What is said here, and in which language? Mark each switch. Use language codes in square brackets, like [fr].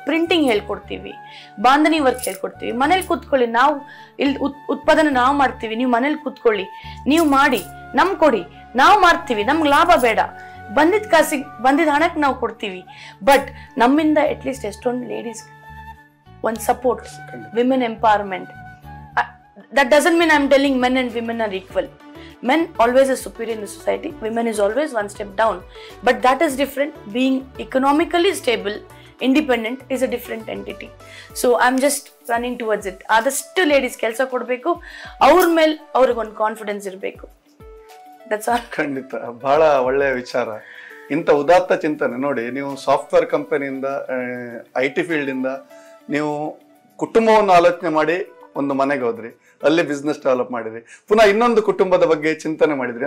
[kn] Printing ಹೇಳ್ಕೊಡ್ತೀವಿ, bandhani work ಹೇಳ್ಕೊಡ್ತೀವಿ. ಮನೇಲಿ ಕೂತ್ಕೊಳ್ಳಿ, ನಾವು ಇಲ್ಲಿ ಉತ್ಪಾದನೆ ನಾವು ಮಾಡ್ತೀವಿ, ನೀವು ಮನೇಲಿ ಕೂತ್ಕೊಳ್ಳಿ, ನೀವು ಮಾಡಿ, ನಮ್ ಕೊಡಿ, ನಾವು ಮಾಡ್ತೀವಿ, ನಮ್ಗೆ ಲಾಭ ಬೇಡ, ಬಂದಿದ್ದ ಕಾಸಿಗೆ ಬಂದಿದ್ದ ಹಣಕ್ಕೆ ನಾವು ಕೊಡ್ತೀವಿ. ಬಟ್ ನಮ್ಮಿಂದ ಅಟ್ಲೀಸ್ಟ್ ಎಷ್ಟೊಂದು ಲೇಡೀಸ್ ಒಂದು support, women empowerment. [en] That doesn't mean I'm telling men and women are equal. Men always are superior in the society, women is always one step down, but that is different. Being economically stable, independent is a different entity. So I'm just running towards it. [kn] Adashtu ladies kelsa kodbeku, ಅವ್ರ ಮೇಲೆ ಅವ್ರಿಗೆ ಒಂದು confidence ಇರಬೇಕು. [en] That's all. [kn] ಖಂಡಿತ ಬಹಳ ಒಳ್ಳೆಯ ವಿಚಾರ. ಇಂಥ ಉದಾತ್ತ ಚಿಂತನೆ ನೋಡಿ, ನೀವು ಸಾಫ್ಟ್ವೇರ್ ಕಂಪನಿಯಿಂದ, IT ಫೀಲ್ಡ್ ಇಂದ ನೀವು ಕುಟುಂಬವನ್ನು ಆಲೋಚನೆ ಮಾಡಿ ಒಂದು ಮನೆಗೆ ಹೋದ್ರಿ, ಅಲ್ಲಿ ಬಿಸ್ನೆಸ್ ಡೆವಲಪ್ ಮಾಡಿದ್ರಿ, ಪುನಃ ಇನ್ನೊಂದು ಕುಟುಂಬದ ಬಗ್ಗೆ ಚಿಂತನೆ ಮಾಡಿದ್ರಿ.